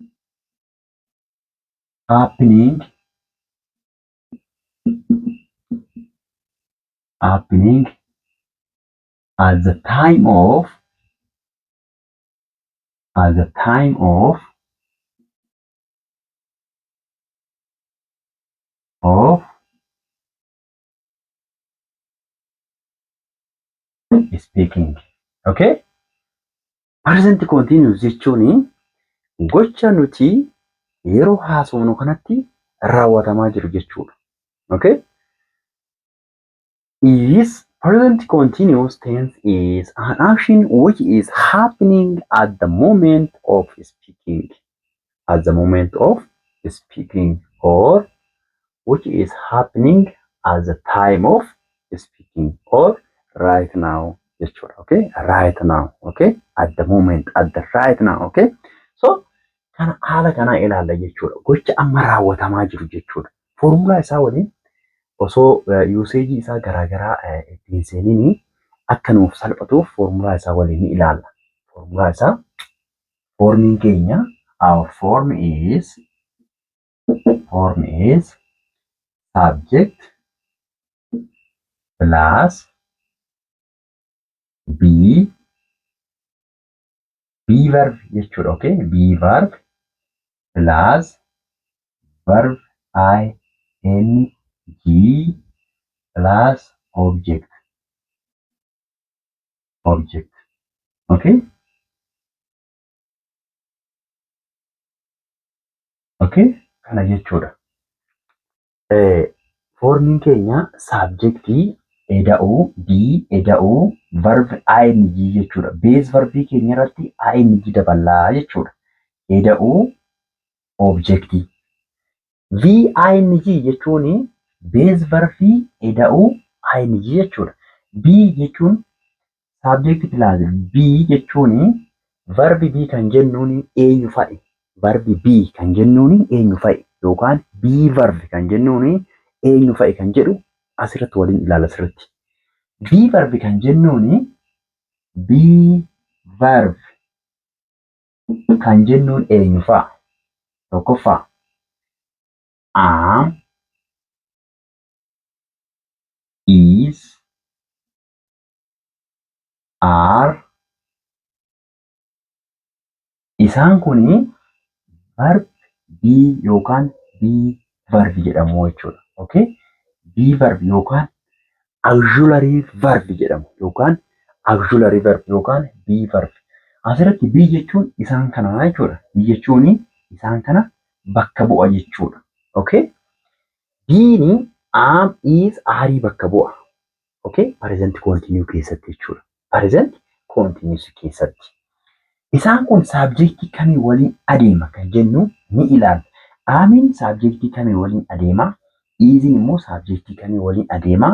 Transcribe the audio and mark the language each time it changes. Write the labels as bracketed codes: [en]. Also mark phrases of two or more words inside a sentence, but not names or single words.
[en] happening at the time of speaking. Okay? Present continuous [om] jechuun gocha nuti yeroo haasofnu kanatti raawwatamaa jiru jechuudha. Okay? [en] Present continuous tense is an action which is happening at the moment of speaking. At the moment of speaking, or which is happening at the time of speaking, or right now. Okay? Right now. Okay? At the moment, at the right now. Okay? [om] So kana haala kana ilaalla jechuudha. Gocha amma raawwatamaa jiru jechuudha. Foormulaa isaa waliin osoo usage isaa garaagaraa ittiin seeniin akka nuuf salphatuuf foormulaa isaa waliin ilaalla. Foormulaa isaa formiin keenya [en] our form is subject plus be verb jechuudha. Okay? Be verb plus verb ing plus object. Okay? [om] Okay? Kana jechuudha. Formiin keenya subjectii eda'uu be eda'uu [en] verb ing [om] jechuudha. [en] Base verbii [om] keenya irratti ing daballaa jechuudha. Eda'uu objectii. Ing jechuun [en] base verbii [om] eda'uu ing jechuudha. Be jechuun [en] subject plus be [om] jechuun [en] verbi be [om] kan jennuun eenyu fa'i. [en] Verbi be [om] kan jennuun eenyu fa'i yookaan [en] be verb [om] kan jennuun eenyu fa'i kan jedhu asirratti waliin ilaala asirratti. [en] Be verb [om] kan jennuun [en] be verb [om] kan jennuun eenyu fa'a. Tokkoffaa [en] am, is, are. [om] Isaan kuni [en] verb be [om] yookaan [en] be verb [om] jedhamu jechuudha. Okay? [en] Be verb [om] yookaan [en] auxiliary verb [om] jedhamu yookaan [en] auxiliary verb [om] yookaan [en] be verb. [om] Asirratti be jechuun isaan kana jechuudha. Be jechuun isaan kana bakka bu'a jechuudha. Okay? Beeni [en] am, is, are [om] bakka bu'a. Okay? [en] Present continue [om] keessatti jechuudha. [en] Present continuous [om] keessatti. Isaan kun saabjektii kamii waliin adeema kan jennu ni ilaalla. Aamiin saabjektii kamii waliin adeema? Iziin immoo saabjektii kamii waliin adeema?